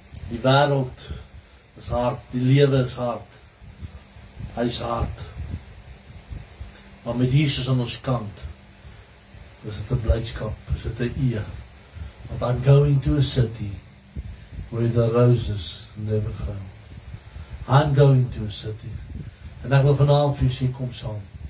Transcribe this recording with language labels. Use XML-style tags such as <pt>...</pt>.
<af>Die wêreld is hard, die lewe is hard. Hy is hard. Maar met Jesus aan ons kant, is dit 'n blydskap, is dit 'n eer.</af> <en>Want I'm going to a city where the roses never found. I'm going to a city.</en> <af>En ek wil vanavond vir sê, kom saam.</af>